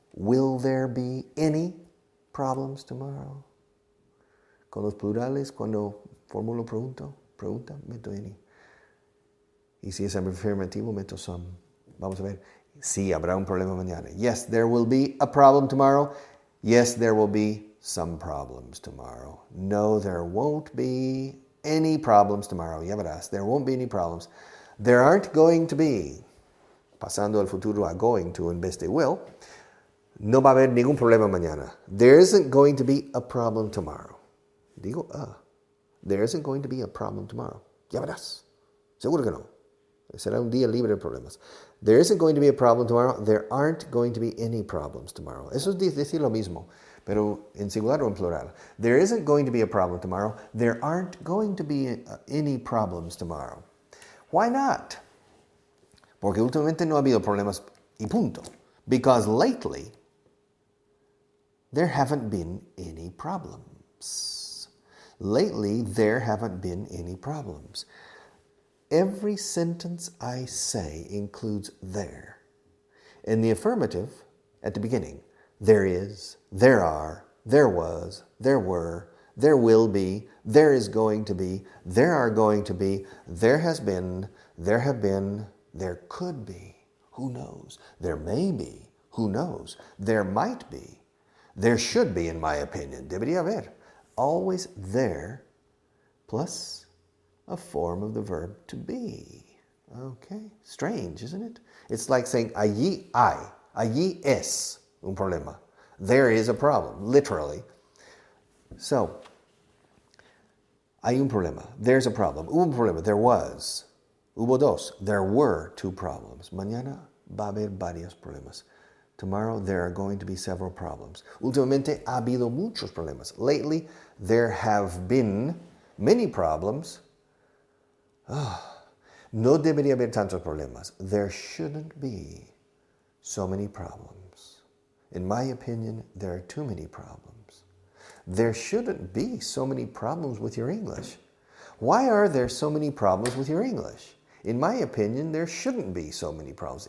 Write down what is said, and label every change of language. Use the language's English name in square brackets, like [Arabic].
[English] Will there be any problems tomorrow? [Spanish] Con los plurales, cuando formulo pregunta, meto any. Y si es afirmativo, meto some. Vamos a ver. Sí, habrá un problema mañana. [English] Yes, there will be a problem tomorrow. Yes, there will be some problems tomorrow. No, there won't be any problems tomorrow. [Spanish] Ya verás, [English] there won't be any problems. There aren't going to be, [Spanish] pasando al futuro a going to en vez de will, no va a haber ningún problema mañana. [English] There isn't going to be a problem tomorrow. Digo, there isn't going to be a problem tomorrow. [Spanish] Ya verás. Seguro que no. Será un día libre de problemas. [English] There isn't going to be a problem tomorrow. There aren't going to be any problems tomorrow. [Spanish] Eso es decir lo mismo, pero en singular o en plural. [English] There isn't going to be a problem tomorrow. There aren't going to be any problems tomorrow. Why not? [Spanish] Porque últimamente no ha habido problemas y punto. [English] Because lately, there haven't been any problems. Lately, there haven't been any problems. Every sentence I say includes there. In the affirmative, at the beginning, there is, there are, there was, there were, there will be, there is going to be, there are going to be, there has been, there have been, there could be, who knows, there may be, who knows, there might be, there should be, in my opinion, [Spanish] debería haber. [English] Always there, plus a form of the verb to be. Okay, strange, isn't it? It's like saying, [Spanish] allí hay, allí es un problema. [English] There is a problem, literally. So, [Spanish] hay un problema, [English] there's a problem. [Spanish] Hubo un problema, [English] there was. [Spanish] Hubo 2, [English] there were 2 problems. [Spanish] Mañana va a haber varios problemas. [English] Tomorrow there are going to be several problems. [Spanish] Últimamente ha habido muchos problemas. [English] Lately there have been many problems. [Spanish] No debería haber tantos problemas. [English] There shouldn't be so many problems. In my opinion, there are too many problems. There shouldn't be so many problems with your English. Why are there so many problems with your English? In my opinion, there shouldn't be so many problems.